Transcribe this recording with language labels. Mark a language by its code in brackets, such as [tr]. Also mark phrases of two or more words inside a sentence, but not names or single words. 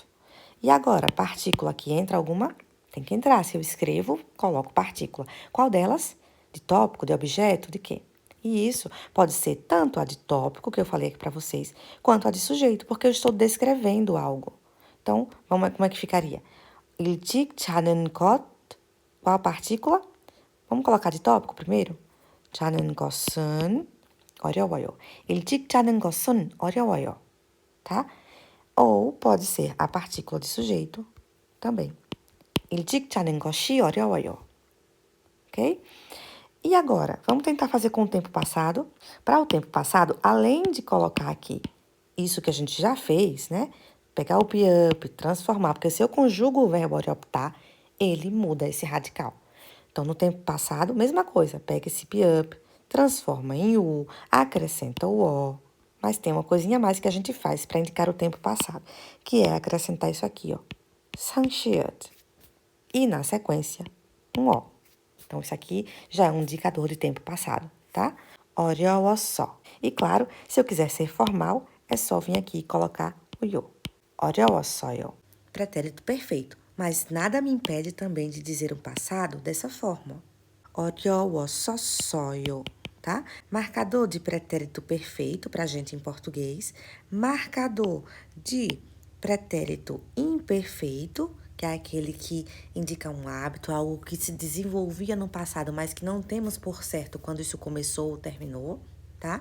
[pt] E agora, partícula aqui entra alguma? Tem que entrar. Se eu escrevo, coloco partícula. Qual delas? De tópico, de objeto, de quê? E isso pode ser tanto a de tópico, que eu falei aqui para vocês, quanto a de sujeito, porque eu estou descrevendo algo. Então, como é que ficaria? [ko] 일찍 자는 것, [pt] qual a partícula? Vamos colocar de tópico primeiro? [ko] 자는 것은 어려워요. 일찍 자는 것은 어려워요. [pt] Tá? Ou pode ser a partícula de sujeito também. [ko] 일찍 자는 것이 어려워요. [pt] Ok? E agora, vamos tentar fazer com o tempo passado. Para o tempo passado, além de colocar aqui isso que a gente já fez, né? Pegar o be-up, transformar, porque se eu conjugo o verbo orioptar, ele muda esse radical. Então, no tempo passado, mesma coisa. Pega esse be-up, transforma em u, acrescenta o o. Mas tem uma coisinha a mais que a gente faz para indicar o tempo passado, que é acrescentar isso aqui, ó. 상시읒. E, na sequência, um o. Então, isso aqui já é um indicador de tempo passado, tá? [ko] 어려웠어. [pt] E, claro, se eu quiser ser formal, é só vir aqui e colocar o 요. [ko] 어려웠어요. [pt] Pretérito perfeito, mas nada me impede também de dizer o passado dessa forma. [ko] 어려웠었어요, tá? [pt] Marcador de pretérito perfeito para a gente em português. Marcador de pretérito imperfeito, que é aquele que indica um hábito, algo que se desenvolvia no passado, mas que não temos por certo quando isso começou ou terminou, tá?